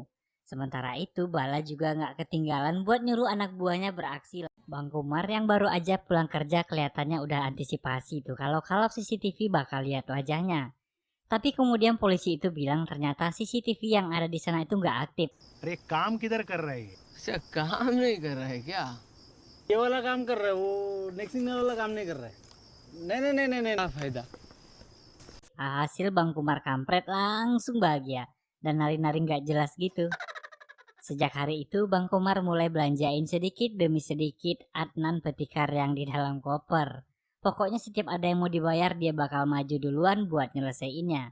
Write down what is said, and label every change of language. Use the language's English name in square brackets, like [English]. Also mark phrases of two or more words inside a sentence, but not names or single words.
[Indonesian] Sementara itu Bala juga nggak ketinggalan buat nyuruh anak buahnya beraksi. Bang Kumar yang baru aja pulang kerja kelihatannya udah antisipasi tuh kalau CCTV bakal lihat wajahnya. Tapi kemudian polisi itu bilang ternyata CCTV yang ada di sana itu nggak aktif. [Hindi] अरे काम किधर कर रहे हैं? अच्छा काम नहीं कर रहा है क्या? ये वाला काम कर रहे हो, वो नेक्स्ट वाला काम नहीं कर रहा है. नहीं क्या फायदा? [Indonesian] Hasil Bang Kumar kampret langsung bahagia dan nari-nari nggak jelas gitu. Sejak hari itu Bang Kumar mulai belanjain sedikit demi sedikit Adnan Petikar yang di dalam koper. Pokoknya setiap ada yang mau dibayar dia bakal maju duluan buat nyelesaiinnya.